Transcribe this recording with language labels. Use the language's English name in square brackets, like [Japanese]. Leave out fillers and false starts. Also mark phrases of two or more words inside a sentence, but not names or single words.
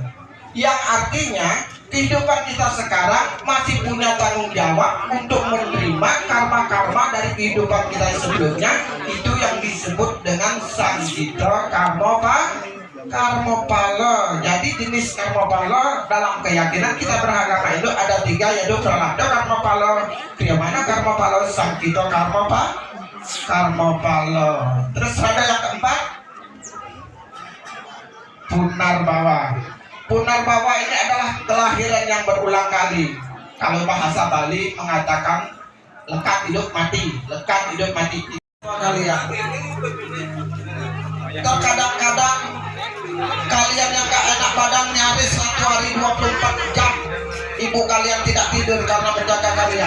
[Indonesian] Yang artinya kehidupan kita sekarang masih punya tanggung jawab untuk menerima karma-karma dari kehidupan kita sebelumnya. Itu yang disebut dengan sanjita karmapala. Jadi jenis karmapala dalam keyakinan kita beragama Hindu ada 3, yaitu pralabdha karmapala, kriyamana karmapala, sankita karmapala. Terus ada yang keempat, punarbawa. Punarbawa ini adalah kelahiran yang berulang kali. Kalau bahasa Bali mengatakan lekat hidup mati, lekat hidup mati. Kalian terkadang-kadang kalian yang gak enak badan nyaris 1 hari 24 jam ibu kalian tidak tidur karena menjaga kalian.